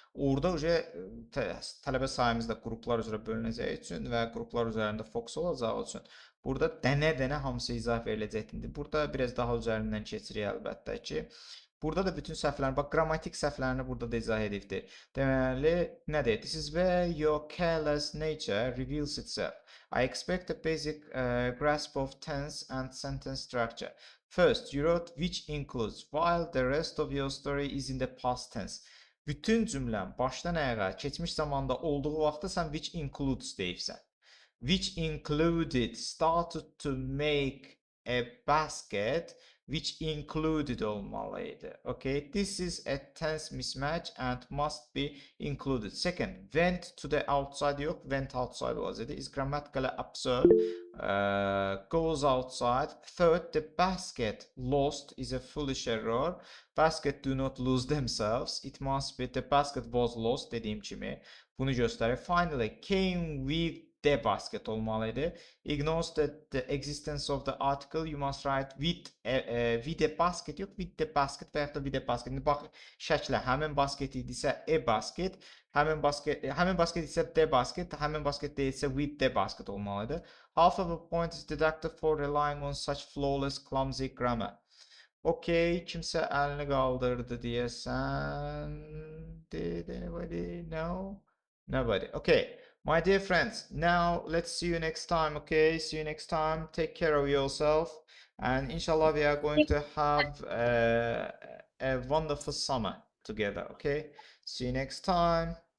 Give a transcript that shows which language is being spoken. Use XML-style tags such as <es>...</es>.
<az>Orada tələbə sayımız da qruplar üzrə bölünəcəyi üçün və qruplar üzərində fokus olacağı üçün burada dənə-dənə hamısı izah veriləcəkdir. Burada biraz daha üzərindən keçirik əlbəttə ki. Burada da bütün səhvlərini, bax, qrammatik səhvlərini burada da izah edibdir. Deməli, nə deyir?</az> <en>This is where your careless nature reveals itself. I expect a basic grasp of tense and sentence structure. First, you wrote which includes, while the rest of your story is in the past tense.</en> <az>Bütün cümlən başdan ayağa keçmiş zamanda olduğu vaxtda sən which includes deyibsən.</az> <en>Which included, started to make a basket, which included olmalıydı. Okay, this is a tense mismatch and must be included. Second, went to the outside yox, went outside olacaqdı. Is grammatically absurd. Goes outside. Third, the basket lost is a foolish error. Basket do not lose themselves. It must be the basket was lost dediyim kimi.</en> <az>Bunu göstərir.</az> <en>Finally, came with the basket olmalıydı. Ignores the existence of the article. You must write with a basket yox, with the basket və yaxud da with a basket.</en> <az>İndi bax, şəklə həmin basket idisə a basket, həmin basket isə the basket, həmin basket deyilsə with the basket olmalıydı.</az> <en>Half of a point is deducted for relying on such flawless, clumsy grammar.</en> <az>Okay, kimsə əlini qaldırdı deyəsən.</az> <en>Did anybody? No? Nobody. Okay. My dear friends, now let's see you next time, okay? See you next time. Take care of yourself. And inshallah, we are going to have a wonderful summer together, okay? See you next time.</en>